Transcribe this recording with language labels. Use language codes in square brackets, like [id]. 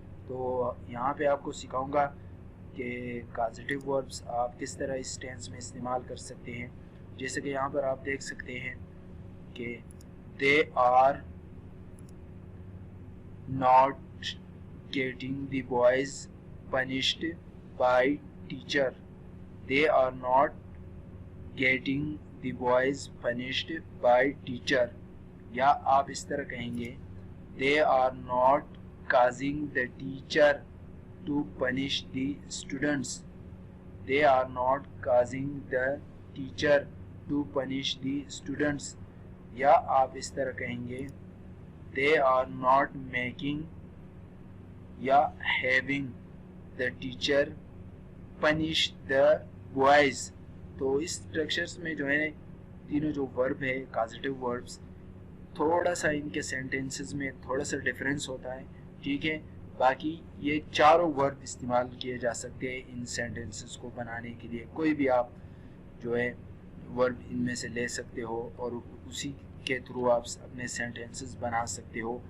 [ur] تو یہاں پہ آپ کو سکھاؤں گا کہ کازیٹیو وربس آپ کس طرح اس ٹینس میں استعمال کر سکتے ہیں. جیسے کہ یہاں پر آپ دیکھ سکتے ہیں کہ [en] They are not getting the boys punished by teacher. They are not getting the boys punished by teacher. [ur] یا آپ اس طرح کہیں گے [en] they are not causing the teacher to punish the students. They are not causing the teacher to punish the students. [ur] یا آپ اس طرح کہیں گے [en] they are not making یا having the teacher punish the boys. [ur] تو اس اسٹرکچرز میں جو ہے تینوں جو ورب ہے کازیٹیو وربس، تھوڑا سا ان کے سینٹینسز میں تھوڑا سا ڈفرینس ہوتا ہے. ٹھیک ہے، باقی یہ چاروں ورب استعمال کیے جا سکتے ہیں ان سینٹینسز کو بنانے کے لیے. کوئی بھی آپ جو ہے ورب ان میں سے لے سکتے ہو اور اسی کے تھرو آپ اپنے سینٹینسز بنا سکتے ہو.